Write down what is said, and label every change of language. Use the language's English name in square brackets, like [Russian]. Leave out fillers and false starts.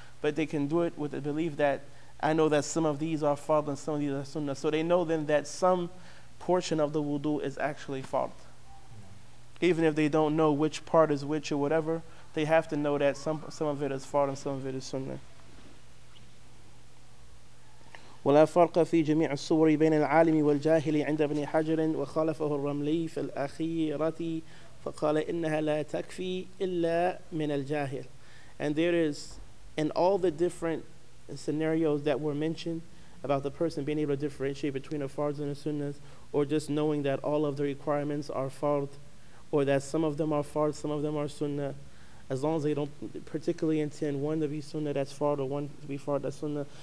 [English] But they can do it with the belief that I know that some of these are fard and some of these are sunnah. So they know then that some portion of the wudu is actually fard. Even if they don't know which part is which or whatever, they have to know that some of it is fard and some of it is sunnah. [Arabic] ولا فرق في جميع الصور بين العالم والجاهل عند ابن حجر وخالفه الرملي في الأخيرة فقال إنها لا تكفي إلا من الجاهل. [English] And there is, in all the different scenarios that were mentioned about the person being able to differentiate between a fard and a sunnah, or just knowing that all of the requirements are fard, or that some of them are fard, some of them are sunnah, as long as they don't particularly intend one to be sunnah, that's fard, or one to be fard, that's sunnah.